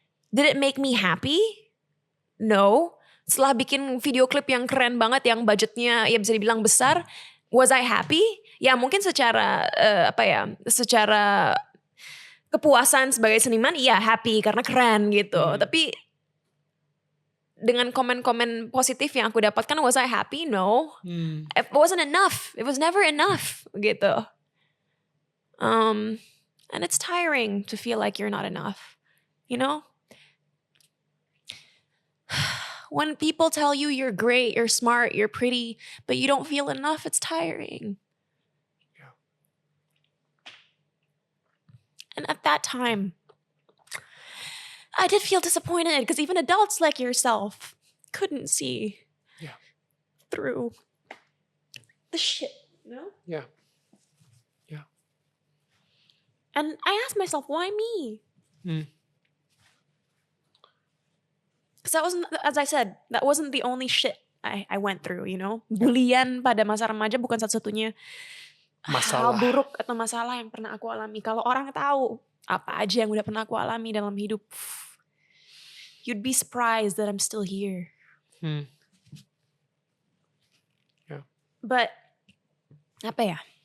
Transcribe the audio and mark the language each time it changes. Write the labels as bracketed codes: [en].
[en] Did it make me happy? No. [id] Setelah bikin video klip yang keren banget, yang budgetnya ya bisa dibilang besar, [en] was I happy? [id] Ya mungkin secara secara kepuasan sebagai seniman, iya happy karena keren gitu. Tapi dengan komen-komen positif yang aku dapatkan, [en] was I happy? No. It wasn't enough. It was never enough gitu. And it's tiring to feel like you're not enough. You know? When people tell you you're great, you're smart, you're pretty, but you don't feel enough, it's tiring. And at that time, I did feel disappointed because even adults like yourself couldn't see through the shit, you know? Yeah. And I asked myself, why me? Because that wasn't, as I said, that wasn't the only shit I went through, you know. [id] Bulian pada masa remaja bukan satu-satunya masalah. hal buruk atau masalah yang pernah aku alami. Kalau orang tahu apa aja yang udah pernah aku alami dalam hidup, [en] you'd be surprised that I'm still here. Yeah. [id] But apa ya?